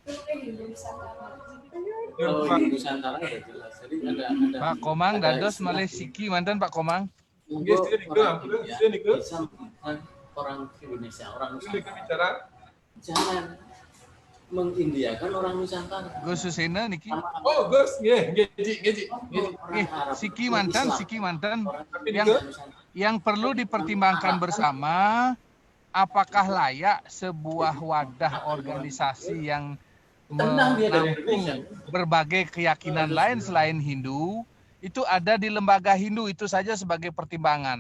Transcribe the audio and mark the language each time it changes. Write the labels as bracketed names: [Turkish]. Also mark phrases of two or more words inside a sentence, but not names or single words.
[Indonesian] Oh, di Nusantara udah jelas. Jadi ada [Balinese] Pak Komang dados malih siki manten Pak Komang. [Indonesian] Orang Indonesia, orang Nusantara. Jangan mengindiakan orang Nusantara. Gus Susena niki. Oh, Gus, ngeji. [Balinese] Siki mantan [Indonesian] yang perlu dipertimbangkan bersama, apakah layak sebuah wadah organisasi yang menampung berbagai keyakinan lain selain Hindu, itu ada di lembaga Hindu, itu saja sebagai pertimbangan.